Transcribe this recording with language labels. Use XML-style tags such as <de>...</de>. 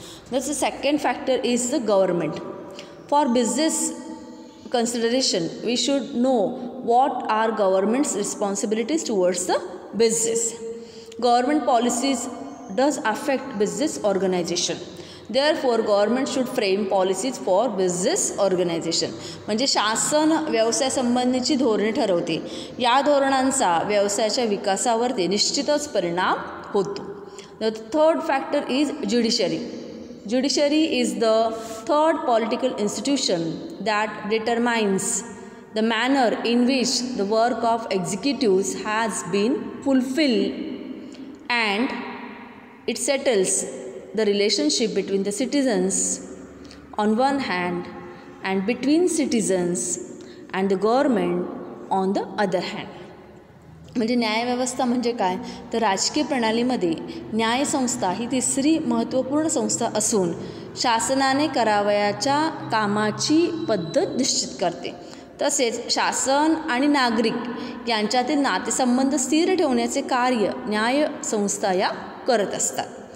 <en>That's the second factor is the government. For business consideration, we should know what are government's responsibilities towards the business. Government policies does affect business organization. Therefore, government should frame policies for business organization.</en> <mr>म्हणजे शासन व्यवसाय संबंधीची धोरणे ठरवते. या धोरणांचा व्यवसायाच्या विकासावरती निश्चितच परिणाम होतो.</mr> <en>The third factor is judiciary. Judiciary is the third political institution that determines the manner in which the work of executives has been fulfilled and it settles the relationship between the citizens on one hand and between citizens and the government on the other hand.</en> <mr>म्हणजे न्यायव्यवस्था म्हणजे काय तर राजकीय प्रणालीमध्ये न्यायसंस्था ही तिसरी महत्त्वपूर्ण संस्था असून शासनाने करावयाच्या कामाची पद्धत निश्चित करते. तसेच शासन आणि नागरिक यांच्यातील नातेसंबंध स्थिर ठेवण्याचे कार्य न्यायसंस्था या करत असतात.</mr>